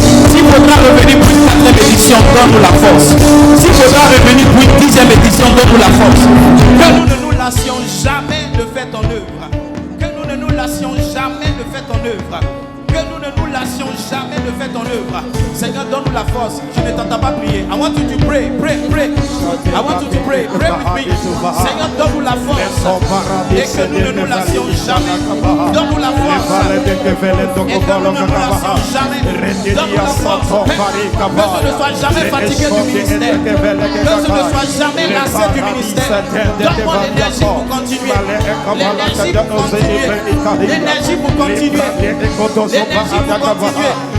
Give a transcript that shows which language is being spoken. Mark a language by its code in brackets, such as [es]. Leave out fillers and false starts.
[fr] S'il faudra revenir pour une 4e édition, donne-nous la force. S'il faudra revenir pour une 10e édition, donne-nous la force. Que nous ne nous lassions jamais de faire ton œuvre. Que nous ne nous lassions jamais de faire ton œuvre. Que nous ne nous lassions jamais de faire ton œuvre. Seigneur, donne-nous la force. Je ne t'entends pas prier. [en] I want you to pray, pray, pray. I want you to pray, pray with me. [fr] Seigneur, donne-nous la force. Et que nous ne nous lassions jamais. Donne-nous la force. Et que nous ne nous lassions jamais. Donne-nous la force. Que je ne sois jamais fatigué du ministère. Que je ne sois jamais lassé du ministère. Donne-moi l'énergie pour continuer. L'énergie pour continuer. L'énergie pour continuer. L'énergie pour continuer.